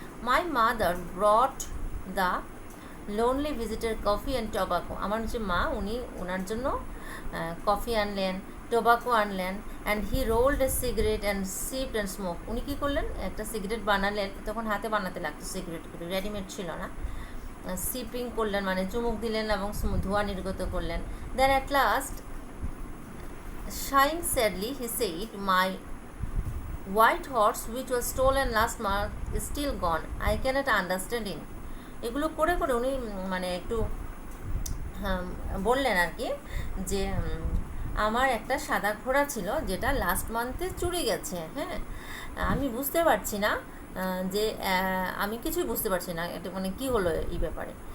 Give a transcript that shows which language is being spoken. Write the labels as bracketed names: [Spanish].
[English] my mother brought the lonely visitor coffee and tobacco, [Bangla] আমার যে মা, উনি ওনার জন্য কফি আনলেন, টোবাকো আনলেন। [English] and he rolled a cigarette and sipped and smoke, [Bangla] উনি কী করলেন, একটা সিগারেট বানালেন, তখন হাতে বানাতে লাগতো সিগারেটগুলো, রেডিমেড ছিল না। সিপিং করলেন মানে চুমুক দিলেন এবং ধোঁয়া নির্গত করলেন। [English] Then at last sighing sadly he said, my white horse which was stolen last month is still gone, I cannot understand it. [Bangla] এগুলো করে উনি মানে একটু বললেন আর কি, যে আমার একটা সাদা ঘোড়া ছিল যেটা লাস্ট মান্থে চুরি গেছে, হ্যাঁ, আমি বুঝতে পারছি না যে আমি কিছুই বুঝতে পারছি না এটা মানে কী হলো এই ব্যাপারে।